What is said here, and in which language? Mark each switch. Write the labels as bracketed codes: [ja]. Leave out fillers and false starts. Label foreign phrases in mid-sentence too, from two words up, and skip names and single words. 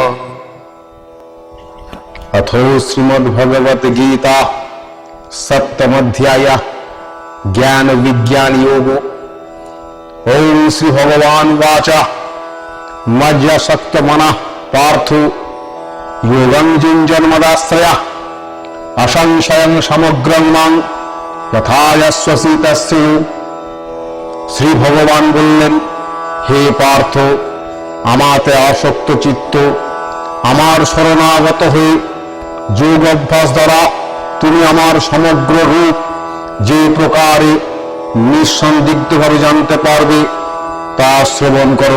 [sa] अथो श्रीमद्भगवत गीता सप्तम अध्याय ज्ञान विज्ञान योगो। ओम श्री भगवान वाचा मज्जसक्त मनः पार्थो योगं जुञ्जन्मदाश्रया असंशयं समग्रं मां यथा यस्वसि तस्यैव। [bn] শ্রী ভগবান বললেন, হে পার্থ, আমাতে আসক্ত চিত্ত আমার শরণাগত হয়ে যোগ অভ্যাস দ্বারা তুমি আমার সমগ্র রূপ যে প্রকারে নিঃসন্দিগ্ধভাবে জানতে পারবে তা শ্রবণ করো।